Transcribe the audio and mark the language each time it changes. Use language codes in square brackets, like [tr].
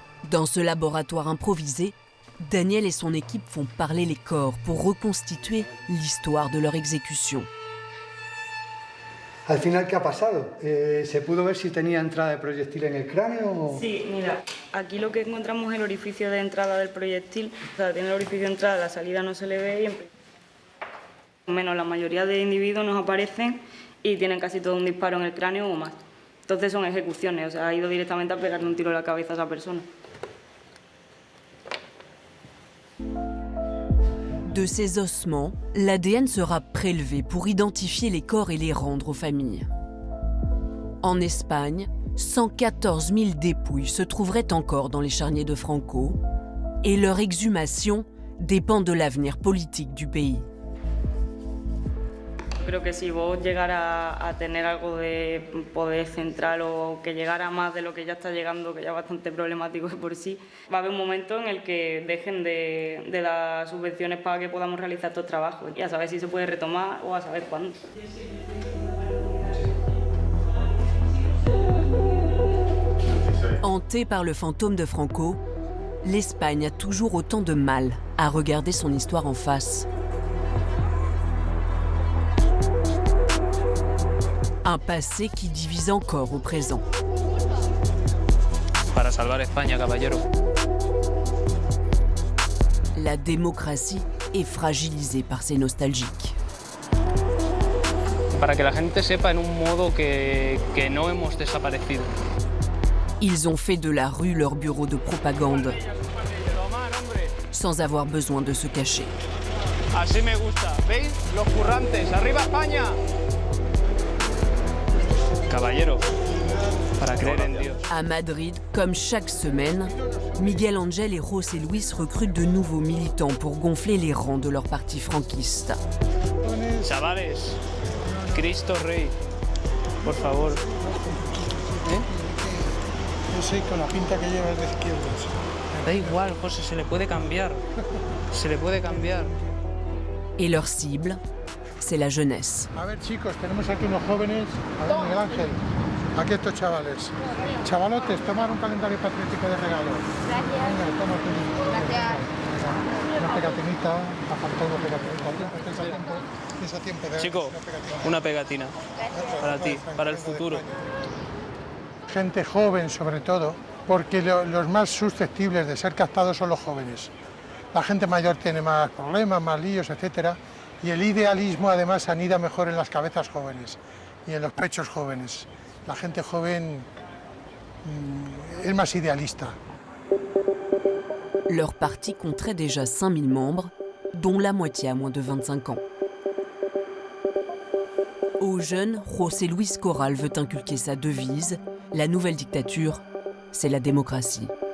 [fr] Dans ce laboratoire improvisé, Daniel et son équipe font parler les corps pour reconstituer l'histoire de leur exécution. [es] Al final, ¿qué ha pasado? ¿Se pudo ver si tenía entrada de proyectil en el cráneo? O... Sí, mira, aquí lo que encontramos es el orificio de entrada del proyectil. O sea, tiene el orificio de entrada, la salida no se le ve y menos la mayoría de individuos nos aparecen y tienen casi todo un disparo en el cráneo o más. Entonces son ejecuciones, o sea, ha ido directamente a pegarle un tiro en la cabeza a esa persona. [fr] De ces ossements, l'ADN sera prélevé pour identifier les corps et les rendre aux familles. En Espagne, 114 000 dépouilles se trouveraient encore dans les charniers de Franco et leur exhumation dépend de l'avenir politique du pays. [es] Creo que si vos llegara a tener algo de poder central o que llegara más de lo que ya está llegando, que ya es bastante problemático de por sí, va a haber un momento en el que dejen de dar subvenciones para que podamos realizar estos trabajos y a saber si se puede retomar o a saber cuándo. [fr] Hantée par le fantôme de Franco, l'Espagne a toujours autant de mal à regarder son histoire en face. Un passé qui divise encore au présent. [es] Para salvar España, caballero. [fr] La démocratie est fragilisée par ces nostalgiques. [es] Para que la gente sepa en un modo que no hemos desaparecido. [fr] Ils ont fait de la rue leur bureau de propagande, sans avoir besoin de se cacher. [es] Así me gusta. ¿Veis? Los currantes. ¡Arriba España! Caballero, para creer en Dios. [fr] À Madrid, comme chaque semaine, Miguel Ángel et José Luis recrutent de nouveaux militants pour gonfler les rangs de leur parti franquiste. [es] Chavales, Cristo Rey, por favor. Yo sé, con la pinta que llevas de izquierdas. Da igual, José, se le puede cambiar. Se le puede cambiar. [fr] Et leur cible, c'est la jeunesse. [es] A ver, chicos, tenemos aquí unos jóvenes. A ver, Miguel Ángel, aquí estos chavales. Chavalotes, tomar un calendario patriótico de regalo. Gracias. Venga, toma tú. Gracias. Una pegatinita, ha faltado una pegatinita. ¿Tienes a tiempo de Chico, una pegatina. Para ti, para el futuro. Gente joven, sobre todo, porque los más susceptibles de ser captados son los jóvenes. La gente mayor tiene más problemas, más líos, etcétera. Y el idealismo además anida mejor en las cabezas jóvenes y en los pechos jóvenes. La gente joven es más idéaliste. [fr] Leur parti compterait déjà 5000 membres, dont la moitié à moins de 25 ans. Aux jeunes, José Luis Corral veut inculquer sa devise, la nouvelle dictature, c'est la démocratie.